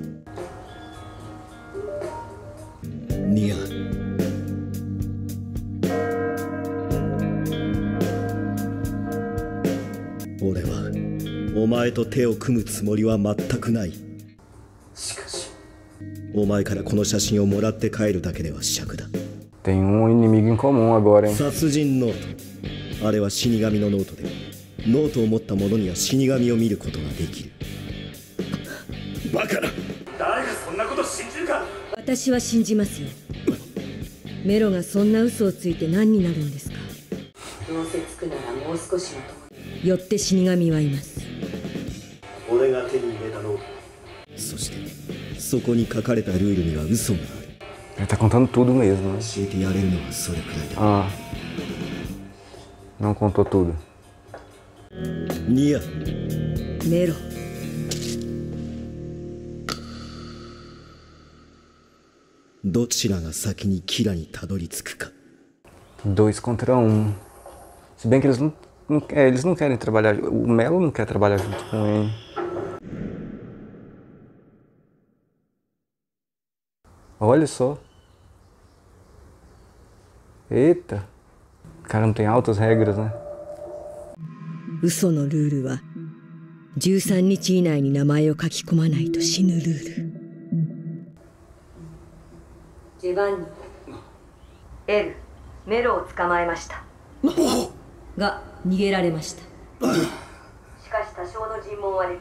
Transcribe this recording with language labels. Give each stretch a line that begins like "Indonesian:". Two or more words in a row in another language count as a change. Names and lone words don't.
Japanese: ニア、俺はお前と手を組むつもりは全くない。しかしお前からこの写真をもらって帰るだけでは尺だ。
Portuguese: Tem inimigo em comum agora, hein?
Japanese: 殺人ノート、あれは死神のノートで、ノートを持った者には死神を見ることができる。バカな、誰がそんなこと信じるか。私は信じますよ。メロがそんな嘘をついて何になるんですか。どうせつくならもう少しのところ。よって死神はいます。俺が手に入れたノート、そしてそこに書かれたルールには嘘がある。
Portuguese: Ele tá contando tudo mesmo, né?
Japanese: 教えてやれるのはそれくらいだ。
Portuguese: Ah. Não contou tudo.
Japanese: ニア、メロ。どちらが先にキラにたどり着くか。
Portuguese: 2 contra 1. Se bem que eles não querem trabalhar. O Melo não quer trabalhar junto com ele. Olha só. Eita. O cara não tem altas regras, né?
Japanese: 嘘のルールは13日以内に名前を書き込まないと死ぬルール。ジェバンニ、エル、メロを捕まえました。が逃げられました。しかし多少の尋問はでき。